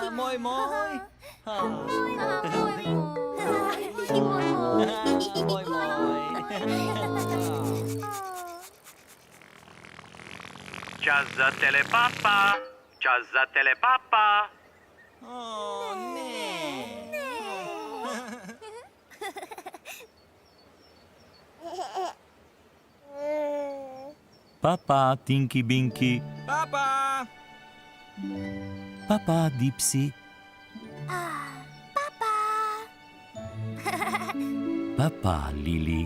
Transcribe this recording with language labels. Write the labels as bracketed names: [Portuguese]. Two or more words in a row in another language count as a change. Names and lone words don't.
[Slovenian] Moj, moj. Moj, moj. Čas za telepapa. Čas za telepapa. O, ne. Papa, Tinky Binky. Papa. Papa, Dipsy. Papa, Lily.